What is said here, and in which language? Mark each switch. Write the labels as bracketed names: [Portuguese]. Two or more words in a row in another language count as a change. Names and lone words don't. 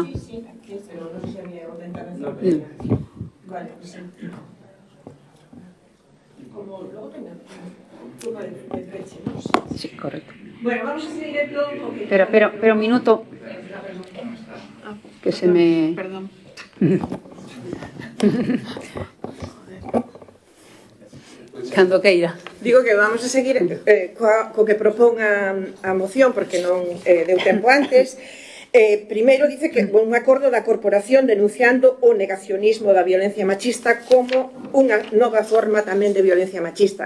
[Spanish] Sí, pero no sé si había otra intervención. Vale, pues sí. Como luego tenga un turno de fecha, ¿no? Sí, correcto. Bueno, vamos a seguir directo. Pero un minuto. Que se me... Perdón. [Galician] Cando queira. Digo que vamos a seguir co que propón a moción, porque non deu tempo antes. Primeiro dice que un acordo da corporación denunciando o negacionismo da violencia machista como unha nova forma tamén de violencia machista.